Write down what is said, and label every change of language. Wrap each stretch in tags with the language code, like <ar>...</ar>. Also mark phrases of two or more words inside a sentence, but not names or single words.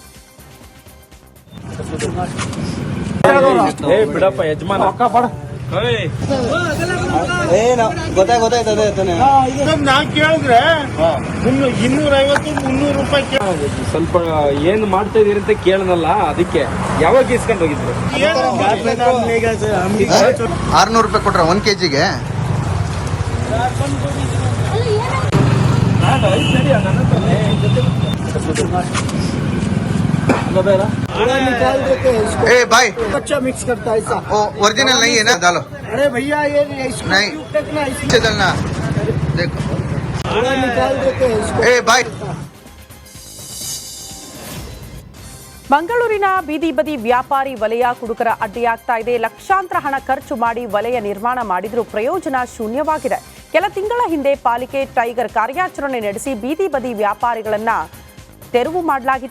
<kn>ನಾ ಕೇಳಿದ್ರೆ 250 300 ರೂಪಾಯಿ ಸ್ವಲ್ಪ ಏನ್ ಮಾಡ್ತಾ ಇದೀರಿ ಅಂತ ಕೇಳನಲ್ಲ, ಅದಕ್ಕೆ ಯಾವಾಗ ಇಸ್ಕೊಂಡು ಹೋಗಿದ್ರು? 600 ರೂಪಾಯಿ ಕೊಟ್ರ 1 ಕೆಜಿಗೆ.</kn> <hi>ए भाई अच्छा मिक्स करता है ऐसा। ओरिजिनल नहीं है ना, डालो। अरे भैया ये नहीं इसे डालना, देखो निकाल देते हैं इसको। ए भाई</hi> <kn>ಮಂಗಳೂರಿನ ಬೀದಿ ಬದಿ ವ್ಯಾಪಾರಿ ವಲಯ ಕುಡುಕರ ಅಡ್ಡಿಯಾಗ್ತಾ ಇದೆ. ಲಕ್ಷಾಂತರ ಹಣ ಖರ್ಚು ಮಾಡಿ ವಲಯ ನಿರ್ಮಾಣ ಮಾಡಿದ್ರೂ ಪ್ರಯೋಜನ ಶೂನ್ಯವಾಗಿದೆ. ಕೆಲ ತಿಂಗಳ ಹಿಂದೆ ಪಾಲಿಕೆ ಟೈಗರ್ ಕಾರ್ಯಾಚರಣೆ ನಡೆಸಿ ಬೀದಿ ಬದಿ ವ್ಯಾಪಾರಿಗಳನ್ನ ತೆರವು ಮಾಡಲಾಗಿತ್ತು.</kn>